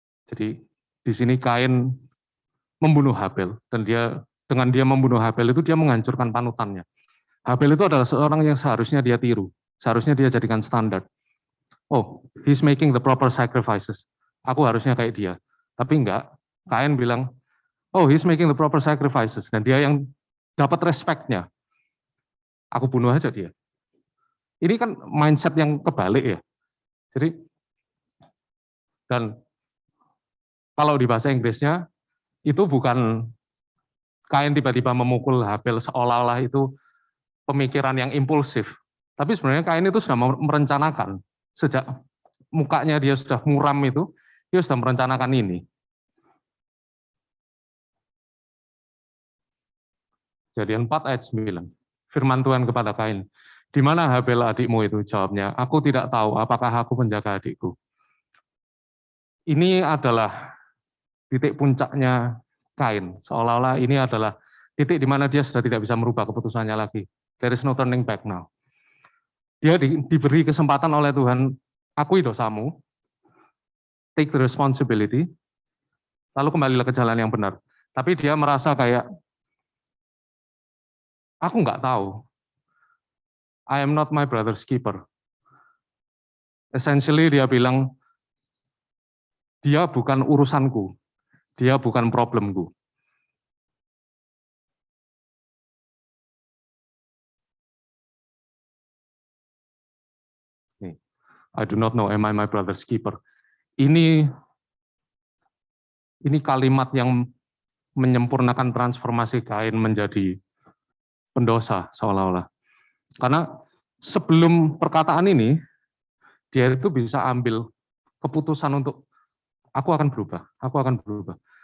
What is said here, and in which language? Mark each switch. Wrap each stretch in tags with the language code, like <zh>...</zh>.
<id>Jadi di sini Kain membunuh Habel, dan dengan dia membunuh Habel itu dia menghancurkan panutannya. Habel itu adalah seorang yang seharusnya dia tiru, seharusnya dia jadikan standar.</id> <en>Oh, he's making the proper sacrifices.</en> <id>Aku harusnya kayak dia. Tapi enggak, Kain bilang,</id> <en>oh, he's making the proper sacrifices.</en> <id>Dan dia yang dapat respect-nya. Aku bunuh aja dia. Ini kan mindset yang kebalik ya. Jadi, dan kalau di bahasa Inggrisnya, itu bukan Kain tiba-tiba memukul Habel seolah-olah itu pemikiran yang impulsif. Tapi sebenarnya Kain itu sudah merencanakan. Sejak mukanya dia sudah muram itu, dia sudah merencanakan ini. Kejadian 4 ayat 9. Firman Tuhan kepada Kain, di mana Habel adikmu itu? Jawabnya, aku tidak tahu apakah aku menjaga adikku. Ini adalah titik puncaknya Kain. Seolah-olah ini adalah titik di mana dia sudah tidak bisa merubah keputusannya lagi.</id> <en>There is no turning back now.</en> <id>Dia diberi kesempatan oleh Tuhan, akui dosamu,</id> <en>take the responsibility,</en> <id>lalu kembalilah ke jalan yang benar. Tapi dia merasa kayak, aku nggak tahu,</id> <en>I am not my brother's keeper.</en> <id>Essentially dia bilang, dia bukan urusanku, dia bukan problemku.</id> <en>I do not know, am I my brother's keeper?</en> <id>Ini kalimat yang menyempurnakan transformasi Kain menjadi pendosa seolah-olah. Karena sebelum perkataan ini, dia itu bisa ambil keputusan untuk aku akan berubah, aku akan berubah.</id>